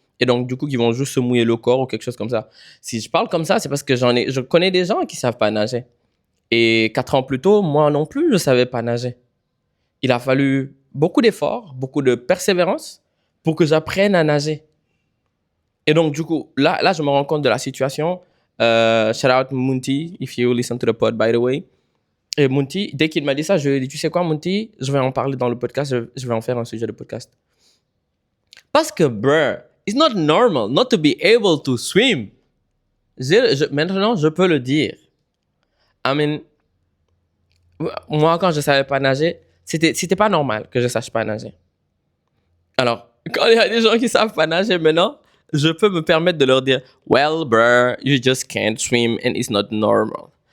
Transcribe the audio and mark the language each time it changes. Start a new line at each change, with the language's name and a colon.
French: Et donc, du coup, qui vont juste se mouiller le corps ou quelque chose comme ça. Si je parle comme ça, c'est parce que je connais des gens qui savent pas nager. Et 4 ans plus tôt, moi non plus, je savais pas nager. Il a fallu beaucoup d'efforts, beaucoup de persévérance pour que j'apprenne à nager. Et donc, du coup, là, je me rends compte de la situation.
English: Shout out Munti, if you listen to the pod, by the way.
French: Et Munti, dès qu'il m'a dit ça, je lui ai dit, tu sais quoi, Munti, je vais en parler dans le podcast, je vais en faire un sujet de podcast. Parce que,
English: bruh, it's not normal not to be able to swim.
French: Maintenant, je peux le dire.
English: I mean,
French: moi, quand je savais pas nager, c'était pas normal que je sache pas nager. Alors, quand il y a des gens qui savent pas nager maintenant, je peux me permettre de leur dire,
English: well, bruh, you just can't swim and it's not normal.